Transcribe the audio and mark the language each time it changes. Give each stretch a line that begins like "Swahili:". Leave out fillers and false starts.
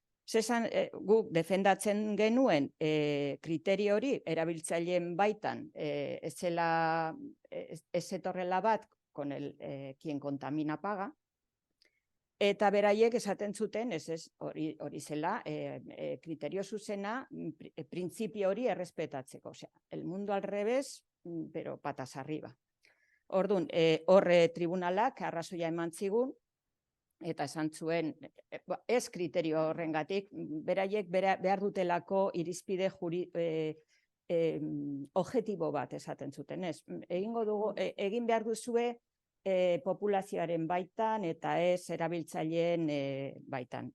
Basque: Guk defendatzen genuen kriterio hori erabiltzaileen baitan ez etorrela bat
Spanish: con quien contamina paga,
Basque: eta beraiek esaten zuten, hori zela, kriterio zuzena, printzipio hori errespetatzeko.
Spanish: El mundo al revés, pero patas arriba.
Basque: Orduan, horre tribunalak arrazoia eman zigun, eta esan zuen, ez kriterio horrengatik, beraiek behar dutelako irizpide objektibo bat esaten zuten. Egin behar duzue, populazioaren baitan eta ez erabiltzaileen baitan.